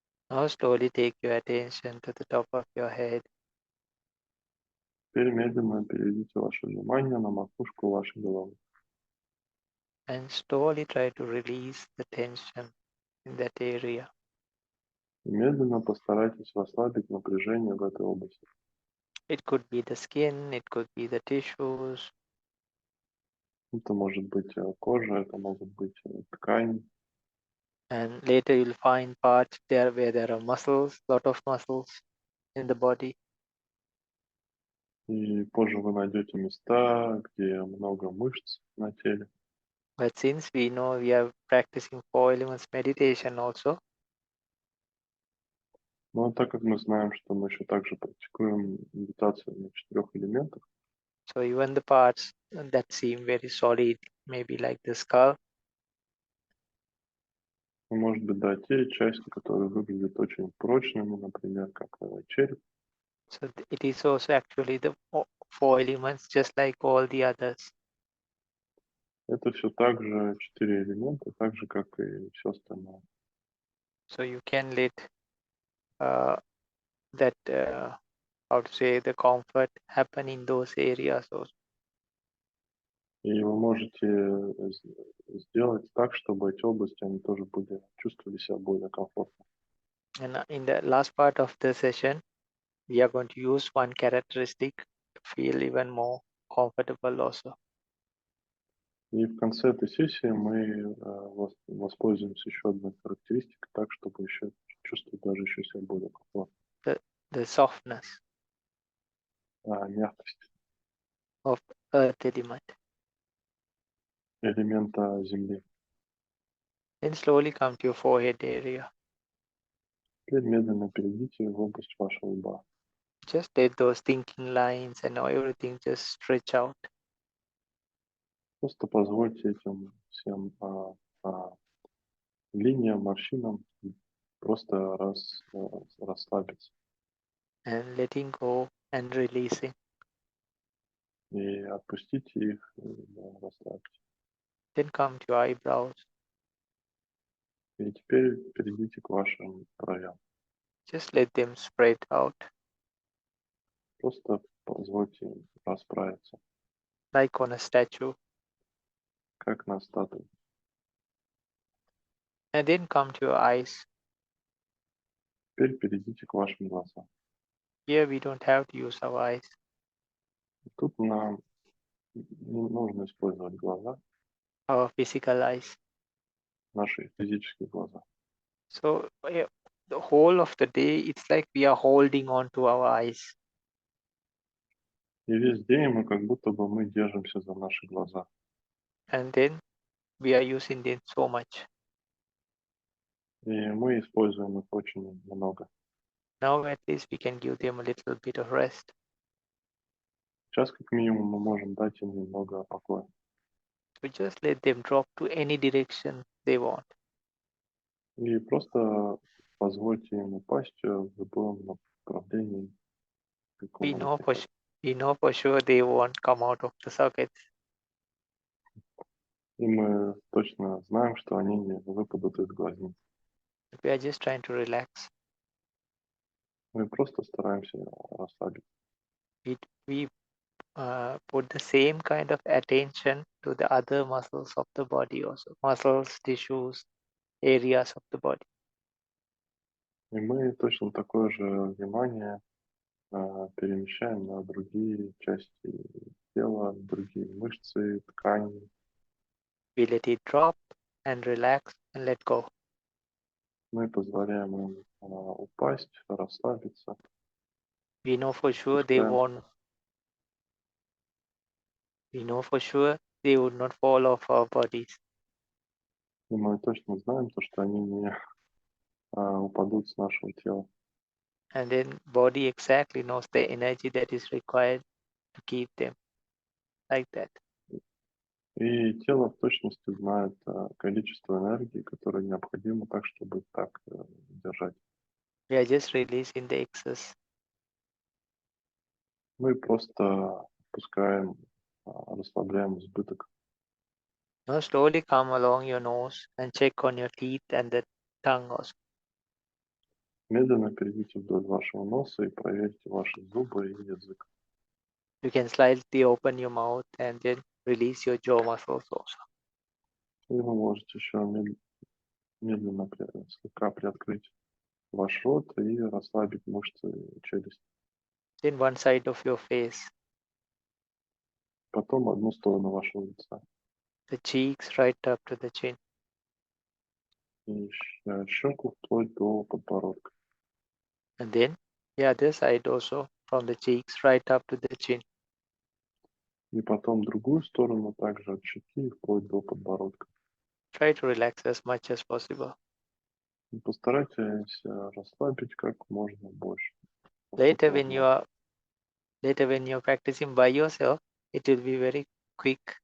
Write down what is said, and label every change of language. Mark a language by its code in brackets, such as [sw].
[en] Now slowly take your attention to the top of your head. [ru] Теперь медленно переведите ваше внимание на макушку вашей головы. [en] And slowly try to release the tension in that area. [ru] И медленно постарайтесь расслабить напряжение в этой области. [en] It could be the skin, it could be the tissues, [ru] Это может быть кожа, это могут быть ткани. [en] and later you'll find parts there where there are muscles, lot of muscles in the body. [ru] И позже вы найдете места, где много мышц на теле. [en] But since we know we are practicing 4 elements meditation also, [ru] Но так как мы знаем, что мы еще также практикуем медитацию на 4 элементах, [en] so even the parts that seem very solid, maybe like the skull, [ru] ну, может быть, да, те части, которые выглядят очень прочными, например, как череп, [en] so it is also actually the 4 elements just like all the others. [ru] Это все так же 4 элемента, так же, как и все остальное. [en] So you can let that how to say the comfort happen in those areas also. [ru] И вы можете сделать так, чтобы эти области, они тоже чувствовали себя более комфортно. [en] And in the last part of the session, we are going to use one characteristic to feel even more comfortable also. [ru] И в конце этой сессии мы воспользуемся еще одной характеристикой, так, чтобы еще чувствовать даже еще себя более комфортно. [en] The softness [ru] Мягкость [en] of earth element. [ru] элемента земли. [en] Then slowly come to your forehead area. [ru] Теперь медленно перейдите в область вашего лба. [en] Just let those thinking lines and everything just stretch out. [ru] Просто позвольте этим всем линиям, морщинам просто расслабиться [en] And letting go and releasing. [ru] и отпустите их, расслабьте. [en] Then come to your eyebrows. [ru] И теперь перейдите к вашим бровям. [en] Just let them spread out [ru] Просто позвольте им расправиться, [en] like on a statue. [ru] как на статуе. [en] And then come to your eyes. [ru] Теперь перейдите к вашим глазам. [en] Here we don't have to use our eyes. [ru] Тут нам не нужно использовать глаза, [en] Our physical eyes. [ru] наши физические глаза. [en] So the whole of the day, it's like we are holding on to our eyes. [ru] И весь день мы как будто бы мы держимся за наши глаза. [en] And then we are using them so much. [ru] И мы используем их очень много. [en] Now at least we can give them a little bit of rest. [ru] Сейчас как минимум мы можем дать им немного покоя. [en] So just let them drop to any direction they want. [ru] И просто позвольте им упасть в любом направлении, каком [en] We [ru] они [en] know [ru] хотят. [en] we know for sure they won't come out of the sockets. [ru] И мы точно знаем, что они не выпадут из глазниц. [en] We are just trying to relax. [ru] Мы просто стараемся расслабиться. [en] We put the same kind of attention to the other muscles of the body also. Muscles, tissues, areas of the body. [ru] И мы точно такое же внимание перемещаем на другие части тела, другие мышцы, ткани. [en] We let it drop and relax and let go. [ru] Мы позволяем им упасть, расслабиться. [en] We know for sure they [ru] Пускаем. [en] won't. We know for sure they would not fall off our bodies. [ru] И мы точно знаем, то, что они не упадут с нашего тела. [en] And then body exactly knows the energy that is required to keep them like that. [ru] И тело в точности знает количество энергии, которое необходимо так, чтобы их так держать. [en] We are just releasing the excess. [ru] Мы просто пускаем, расслабляем избыток. [en] Now slowly come along your nose and check on your teeth and the tongue also. [ru] Медленно перейдите вдоль вашего носа и проверьте ваши зубы и язык. [en] You can slightly open your mouth and then release your jaw muscles also. [ru] И вы можете еще медленно слегка приоткрыть ваш рот и расслабить мышцы челюсти. [en] Then one side of your face, [ru] Потом одну сторону вашего лица. [en] the cheeks right up to the chin. [ru] И щеку вплоть до подбородка. [en] And then the other side also from the cheeks right up to the chin. [ru] И потом другую сторону также от щеки вплоть до подбородка. [en] Try to relax as much as possible. [ru] И постарайтесь расслабить как можно больше. [en] Later when you're practicing by yourself, it will be very quick.